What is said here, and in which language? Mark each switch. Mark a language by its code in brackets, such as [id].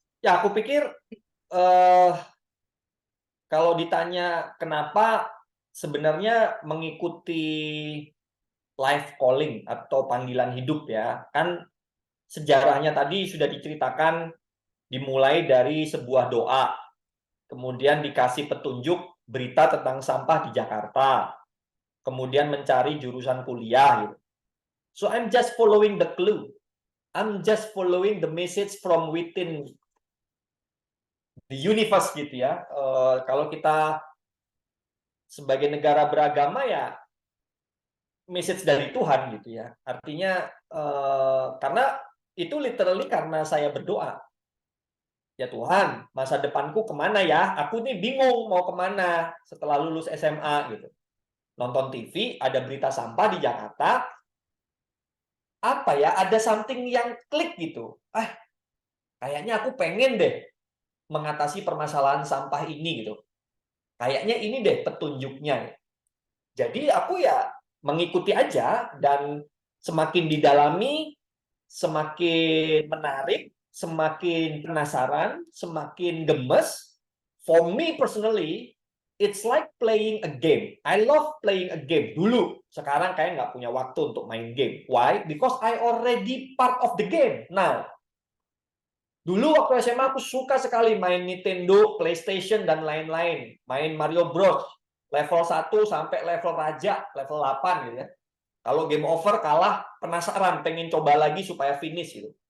[id] Ya, aku pikir kalau ditanya kenapa sebenarnya mengikuti life calling atau panggilan hidup ya, kan sejarahnya tadi sudah diceritakan dimulai dari sebuah doa, kemudian dikasih petunjuk berita tentang sampah di Jakarta, kemudian mencari jurusan kuliah gitu. [en] So I'm just following the clue. I'm just following the message from within the universe gitu ya. [id] Kalau kita sebagai negara beragama ya message dari Tuhan gitu ya. Artinya karena itu literally karena saya berdoa. Ya Tuhan, masa depanku kemana ya? Aku nih bingung mau kemana setelah lulus SMA gitu. Nonton TV, ada berita sampah di Jakarta. Apa ya, ada something yang klik gitu. Kayaknya aku pengen deh mengatasi permasalahan sampah ini gitu. Kayaknya ini deh petunjuknya. Jadi aku ya mengikuti aja dan semakin didalami, semakin menarik, semakin penasaran, semakin gemes. [en] For me personally, it's like playing a game. I love playing a game [id] dulu. Sekarang kayak nggak punya waktu untuk main game. [en] Why? Because I already part of the game now. [id] Dulu waktu SMA aku suka sekali main Nintendo, PlayStation, dan lain-lain. Main Mario Bros. Level 1 sampai level raja, level 8 gitu ya. Kalau game over kalah, penasaran, pengen coba lagi supaya finish gitu.